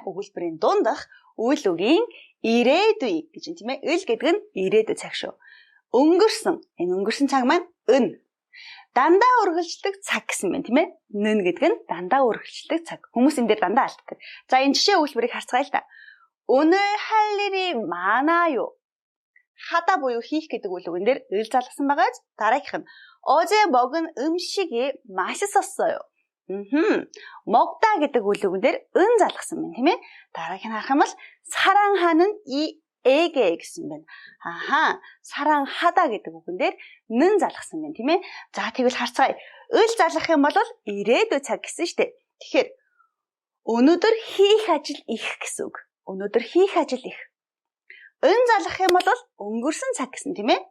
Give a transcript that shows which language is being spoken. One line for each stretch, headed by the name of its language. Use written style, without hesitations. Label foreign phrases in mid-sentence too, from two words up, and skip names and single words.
Mongolian: Өгүүлбэрийн дундах үйл үгийн ирээдүй гэж юм тийм ээ. Эл гэдэг нь ирээдүй цаг шүү. Өнгөрсөн. Энэ өнгөрсөн цаг маань ын. Дандаа үргэлжлэх цаг гэсэн байна тийм ээ. Нэн гэдэг нь дандаа үргэлжлэх цаг. Хүмүүс энэ дээр дандаа алддаг. За энэ жишээ өгүүлбэрийг харцгаая л да.
Korean: 오늘 할 일이 많아요.
Mongolian: 하다 буюу хийх гэдэг үйл үгэн дээр 을 залгасан байгаа. дараагийнх нь
Korean: 어제 먹은 음식이 맛있었어요.
Mongolian: 먹다 гэдэг үйл үгэн дээр 은 залгасан байна тийм ээ. дараагийн харах юм бол
Korean: 사랑하는 이 에게
Mongolian: гэсэн байна. 사랑하다 гэдэг үгэн дээр 는 залгасан байна тийм ээ. За тэгвэл харцгаая. 을 залгах юм бол ирээдүй цаг гэсэн шүү дээ. Тэгэхээр өнөөдөр хийх ажил их гэсэн үг. өнөөдөр хийх ажил их. 은 залгах юм бол өнгөрсөн цаг гэсэн тийм ээ.